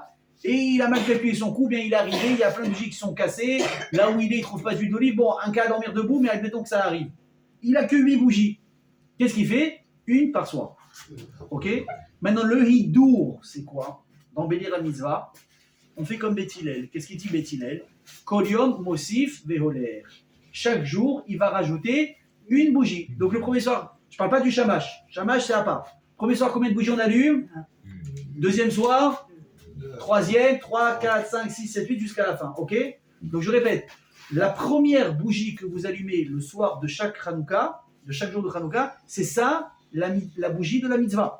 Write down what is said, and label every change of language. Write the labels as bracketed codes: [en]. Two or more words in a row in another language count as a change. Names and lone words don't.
[fr] Et il a mal calculé son coup, bien il est arrivé, il y a plein de bougies qui sont cassées, là où il est, il ne trouve pas d'huile d'olive, bon, un cas à dormir debout, mais admettons que ça arrive. Il n'a que 8 bougies. Qu'est-ce qu'il fait? Une par soir. Ok? Maintenant, le hidour, c'est quoi? D'embellir la mitzvah, on fait comme Beth Hillel. Qu'est-ce qu'il dit Beth Hillel? [he] כל יום מוסיף והולך. [fr] Chaque jour, il va rajouter une bougie. Donc le premier soir, je ne parle pas du shamash. Shamash, c'est à part. Premier soir, combien de bougies on allume? Deuxième soir? Troisième, 3, 4, 5, 6, 7, 8 jusqu'à la fin, ok? Donc je répète, la première bougie que vous allumez le soir de chaque Hanouka, de chaque jour de Hanouka, c'est ça, la bougie de la mitzvah.